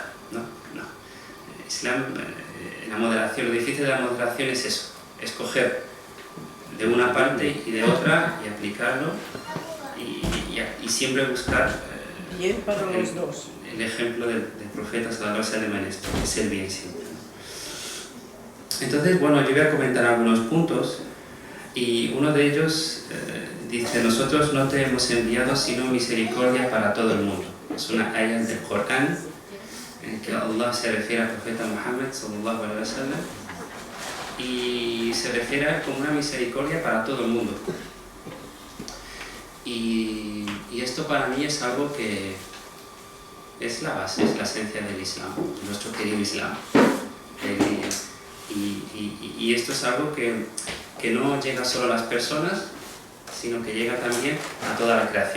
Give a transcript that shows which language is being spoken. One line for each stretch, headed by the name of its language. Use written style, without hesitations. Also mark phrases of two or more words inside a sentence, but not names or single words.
Spanish: No. Islam, la moderación, lo difícil de la moderación es eso, escoger de una parte y de otra y aplicarlo y siempre buscar bien para los dos. El ejemplo del profeta
Arabic: صلى الله عليه وسلم
Spanish: en esto, que es el bien siempre. Entonces, bueno, yo voy a comentar algunos puntos y uno de ellos dice: nosotros no te hemos enviado sino misericordia para todo el mundo. Es una ayah del Corán en que Allah se refiere al profeta Muhammad
Arabic: صلى الله عليه وسلم
Spanish: y se refiere a él como una misericordia para todo el mundo. Y esto para mí es algo que es la base, es la esencia del Islam, nuestro querido Islam. Y esto es algo que no llega solo a las personas, sino que llega también a toda la creación.